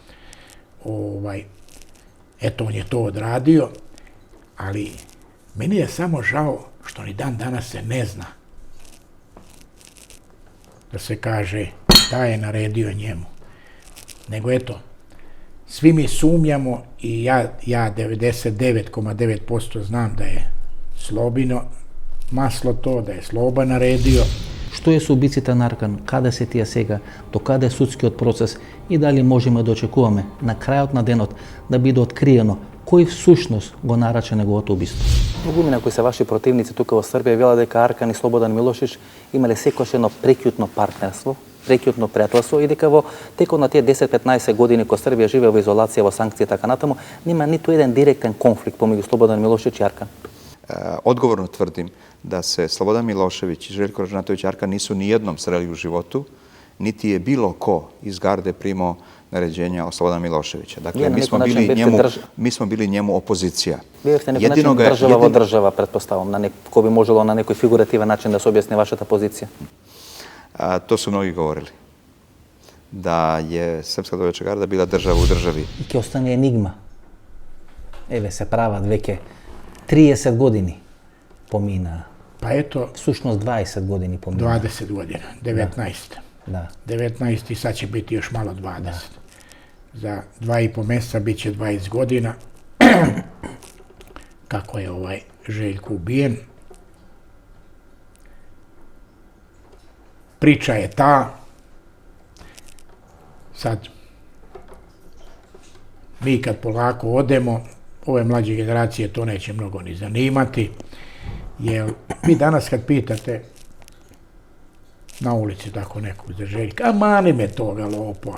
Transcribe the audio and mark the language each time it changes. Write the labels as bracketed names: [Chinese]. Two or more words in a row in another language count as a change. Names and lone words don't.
[Serbian] Eto, on je to odradio, ali meni je samo žao što ni dan danas se ne zna da se kaže da je naredio njemu. Nego eto, svi mi sumnjamo i ja 99,9% znam da je Slobino maslo to, da je Sloba naredio. Što je su [Macedonian] убийците на Аркан, каде се тие сега, до каде е судскиот процес и дали можеме да очекуваме на крајот на денот да биде откриено кој всушност го нарача неговото убиство. Многумина кои се ваши противници тука во Србија вела дека Аркан и Слободан Милошевич имале секојаш едно прекјутно партнерство, прекјутно пријателство и дека во текот на тие 10-15 години кога Србија живее во изолација, во санкции и така натаму, нема ниту еден директен конфликт помеѓу Слободан Милошевич и Аркан. [Serbian] Odgovorno tvrdim da se Slobodan Milošević i Željko Ražnatović Arkan nisu ni jednom sreli u životu, niti je bilo ko iz garde primao naređenja od Slobodana Miloševića. Dakle, mi smo bili njemu opozicija. [Macedonian] Вие сте некој начин држава во држава, претпоставам, кој би можело на некој фигуративен начин да се објасни вашата позиција. [Serbian] To su mnogi govorili. Da je Srpska dobrovoljačka garda bila država u državi. [Macedonian] И ќе остане енигма. Еве се прават веќе 30 години помина. [Serbian] Pa eto, [Macedonian] Всушност 20 години помина. [Serbian] 20 godina, 19. [Macedonian] Да. [Serbian] 19 i sad će biti još malo 20. Za 2,5 mjeseca bit će 20 godina kako je Željko ubijen. Priča je ta, sad mi kad polako odemo, ove mlađe generacije to neće mnogo ni zanimati, jer vi danas kad pitate na ulici tako nekog za Željka, a mani me toga lopova.